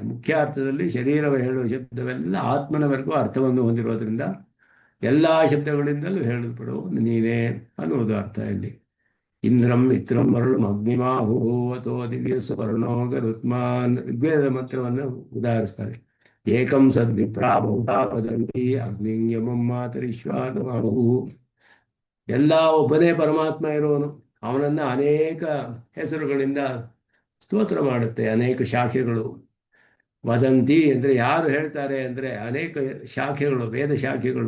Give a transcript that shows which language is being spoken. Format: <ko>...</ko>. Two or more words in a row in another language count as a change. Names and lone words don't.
<kn>ಮುಖ್ಯ ಅರ್ಥದಲ್ಲಿ ಶರೀರವ ಹೇಳುವ ಶಬ್ದವೆಲ್ಲ ಆತ್ಮನವರೆಗೂ ಅರ್ಥವನ್ನು ಹೊಂದಿರೋದ್ರಿಂದ ಎಲ್ಲ ಶಬ್ದಗಳಿಂದಲೂ ಹೇಳಲ್ಪಡುವವನು ನೀನೇ ಅನ್ನುವುದು ಅರ್ಥ ಇಲ್ಲಿ.</kn> <sa>इन्द्रं मित्रं वरुणं अग्निमाहुहु अथो दिव्य स्वर्णो गरुत्मान्,</sa> <kn>ಋಗ್ವೇದ ಮಂತ್ರವನ್ನು ಉದಾಹರಿಸ್ತಾರೆ.</kn> <sa>एकं सद्विप्रा बहुधा वदन्ति अग्निं यमं मातरिश्वानमाहुहु.</sa> <kn>ಎಲ್ಲ ಒಬ್ಬನೇ ಪರಮಾತ್ಮ ಇರೋನು, ಅವನನ್ನು ಅನೇಕ ಹೆಸರುಗಳಿಂದ ಸ್ತೋತ್ರ ಮಾಡುತ್ತೆ, ಅನೇಕ ಶಾಖೆಗಳು. ವದಂತಿ ಅಂದರೆ ಯಾರು ಹೇಳ್ತಾರೆ ಅಂದರೆ ಅನೇಕ ಶಾಖೆಗಳು, ವೇದ ಶಾಖೆಗಳು.</kn>